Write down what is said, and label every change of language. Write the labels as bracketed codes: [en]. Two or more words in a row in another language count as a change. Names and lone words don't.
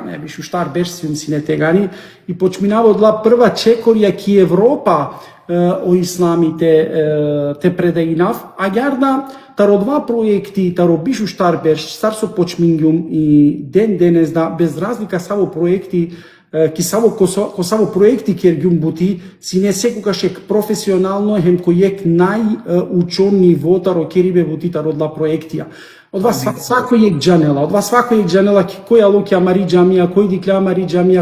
[rom] не бишу штар берштевим сине тегани и почминава одла прва чекорија ки Европа о исламите те предаинав, а јарда таро два проекти, таро бишу штар берш, стар со почмингјум и денес да [mk] без разлика [rom] саво проекти, ки саво проекти кергјум бути, си не секогаш ек професионално хем кој ек најучон ниво таро керибе бути таро два проектија. [mk] Од вас свакој [rom] ек џанела, [mk] од вас свакој [rom] ек џанела кој алоки амари џамија, кој дикла амари џамија,